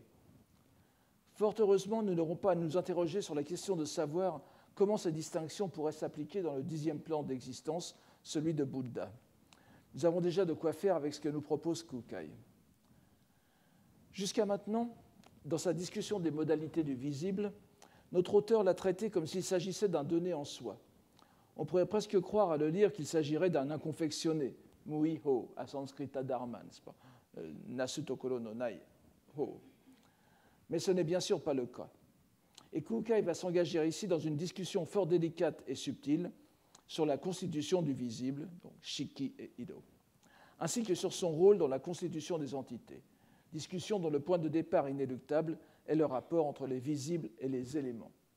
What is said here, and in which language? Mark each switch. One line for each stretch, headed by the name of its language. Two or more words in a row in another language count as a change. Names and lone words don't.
French: Fort heureusement, nous n'aurons pas à nous interroger sur la question de savoir comment ces distinctions pourraient s'appliquer dans le 10e plan d'existence, celui de Bouddha. Nous avons déjà de quoi faire avec ce que nous propose Kukai. Jusqu'à maintenant, dans sa discussion des modalités du visible, notre auteur l'a traité comme s'il s'agissait d'un donné en soi. On pourrait presque croire à le lire qu'il s'agirait d'un inconfectionné, mui-ho, à
Sanskrit: संस्कृत धर्म,
French: n'est-ce pas,
Japanese: 為す 所 の 無い 法.
French: Mais ce n'est bien sûr pas le cas. Et Kukai va s'engager ici dans une discussion fort délicate et subtile sur la constitution du visible, donc shiki et hiro, ainsi que sur son rôle dans la constitution des entités. Discussion dont le point de départ inéluctable est le rapport entre les visibles et les éléments.